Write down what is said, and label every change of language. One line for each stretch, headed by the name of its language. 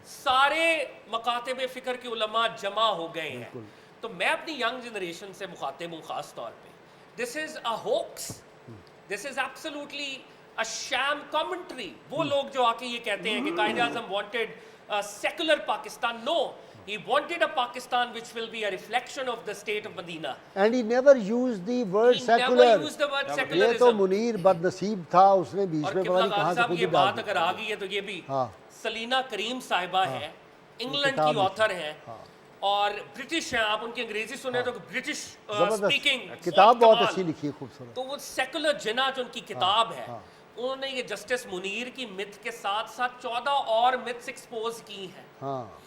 Urdu: سارے مکاتب فکر کے علماء جمع ہو گئے ہیں. تو میں اپنی ینگ جنریشن سے مخاطب ہوں خاص طور پہ.
English: This is a hoax, this is absolutely a sham commentary.
Urdu: وہ لوگ جو آ کے یہ کہتے ہیں کہ Quaid Azam
English: wanted a secular Pakistan. No, he wanted a Pakistan which will be a reflection of the state of Medina. And he never used the word secular. He never used the word secularism.
Urdu: یہ تو منیر بدنصیب تھا، اس نے بیچ میں پتہ نہیں کہاں سے خود ہی ڈال دی. یہ بات اگر آ گئی ہے تو یہ بھی سلینا کریم صاحبہ ہیں، انگلینڈ کی آتھر ہیں اور برٹش ہیں. آپ ان کی انگریزی سنیں تو
English: British speaking
Urdu: کتاب بہت اچھی لکھی ہے، خوبصورت. تو وہ سیکولر جنا جو ان کی کتاب ہے، انہوں نے یہ جسٹس منیر کی مت کے ساتھ ساتھ 14 اور متس ایکسپوز کی ہیں.